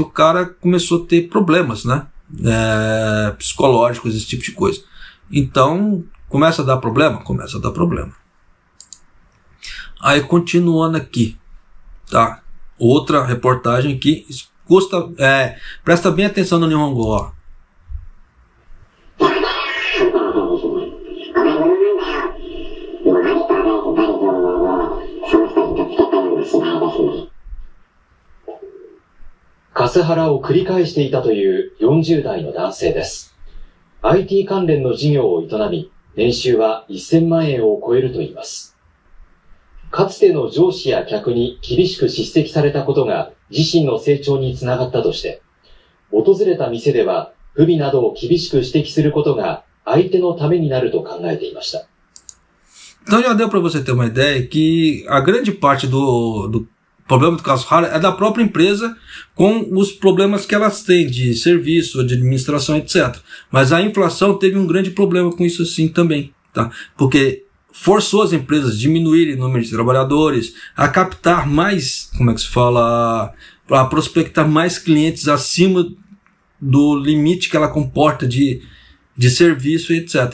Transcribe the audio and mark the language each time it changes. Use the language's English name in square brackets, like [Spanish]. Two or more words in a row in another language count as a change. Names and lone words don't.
[Portuguese] O cara começou a ter problemas, né? Psicológicos, esse tipo de coisa. Então, começa a dar problema? Começa a dar problema. Aí, continuando aqui, tá? Outra reportagem aqui, presta bem atenção no Nihongo, ó. [Japanese] カスハラを繰り返していたという40代の男性です。IT 関連の事業を営み、年収は1000万円を超えるといいます。かつての上司や客に厳しく叱責されたことが自身の成長につながったとして、訪れた店では不備などを厳しく指摘することが相手のためになると考えていました。 [Portuguese] Então já deu para você ter uma ideia que a grande parte do problema do Kasuhara é da própria empresa com os problemas que elas têm de serviço, de administração, etc. Mas a inflação teve um grande problema com isso sim também, tá? Porque forçou as empresas a diminuírem o número de trabalhadores, a captar mais, como é que se fala, a prospectar mais clientes acima do limite que ela comporta de serviço, etc.